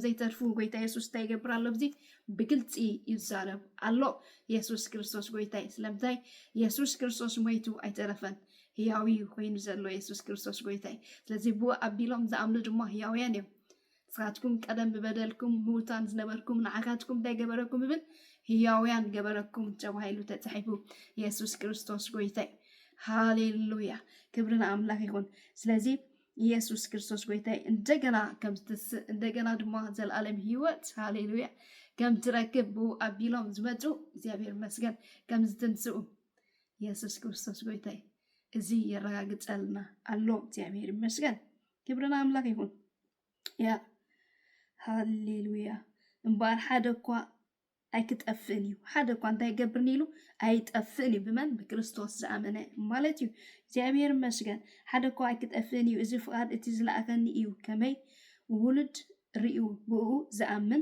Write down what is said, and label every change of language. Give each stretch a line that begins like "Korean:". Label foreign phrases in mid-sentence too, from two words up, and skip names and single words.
Tigrinya: ዘይተርፉ ጎይታ ኢየሱስ እንታይ ይገብር ኣሎ ብዚ ብግልፂ ይዛረብ ኣሎ ኢየሱስ ክርስቶስ ጎይታ ስለምንታይ ኢየሱስ ክርስቶስ ሞይቱ ኣይተረፈን ህያዊ ኮይኑ ዘሎ ኢየሱስ ክርስቶስ ጎይታ ስለዚ ብኡ ኣቢሎም ዝኣምኑ ድማ ህያውያን እዮም ንስኻትኩም ቀደም ብበደልኩም ምውታን ዝነበርኩም ንዓካትኩም እንታይ ገበረኩም ይብል ህያውያን ገበረኩም ተባሂሉ ተጻሒፉ ኢየሱስ ክርስቶስ ጎይታ ሃሌሉያ
Amharic: ክብርና አምላክ ይሁን
Tigrinya: ስለዚ ኢየሱስ ክርስቶስ ጎይታ እንደገና ድማ ዘለዓለም ህይወት ሃሌሉያ ከም ትረክብ ብኡ ኣቢሎም ዝመጹ እግዚአብሔር ይመስገን ከም ዝትንስኡ ኢየሱስ ክርስቶስ ጎይታ እዚ የረጋግጸልና ኣሎ እግዚአብሔር ይመስገን
Amharic: ክብርና አምላክ ይሁን
Tigrinya: ያ ሃሌሉያ እምበር ሓደ እኳ ኣይክጠፍእን እዩ ሓደ እኳ እንታይ ገብርኒ ኢሉ ኣይጠፍእን እዩ ብመን ብክርስቶስ ዝኣመነ ማለት እዩ እግዚአብሔር ይመስገን ሓደ እኳ ኣይክጠፍእን እዩ እዚ ፍቃድ እቲ ዝለኣከኒ እዩ ከመይ ውሉድ ርኡ ብኡ ዝኣምን